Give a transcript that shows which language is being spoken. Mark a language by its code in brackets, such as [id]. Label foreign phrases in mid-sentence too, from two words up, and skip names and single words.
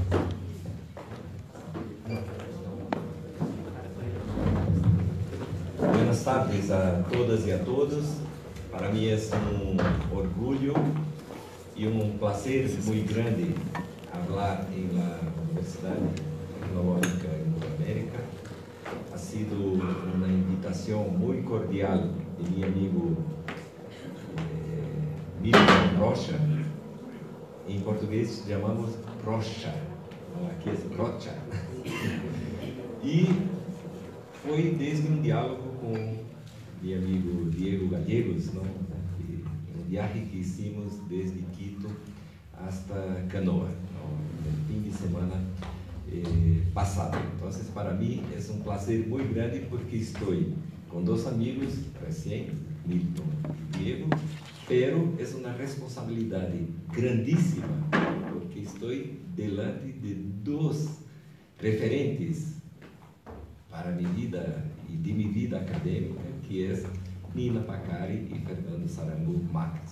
[es] Buenas tardes a todas y a todos. Para mí es un orgullo y un placer muy grande hablar en la Universidad Tecnológica de América. Ha sido una invitación muy cordial de mi amigo Milton Rocha. [pt] Em português chamamos Rocha, aqui é Rocha. E foi desde um diálogo com meu amigo Diego Gallegos, não? Um viagem que [es] hicimos desde Quito hasta Canoa, [pt] no fim de semana passado. Então, para mim, é um prazer muito grande porque estou com 2 amigos recém, Milton e Diego, [es] pero es una responsabilidad grandísima porque estoy delante de 2 referentes para mi vida y de mi vida académica, que es Nina Pacari y Fernando Sarambu Marques.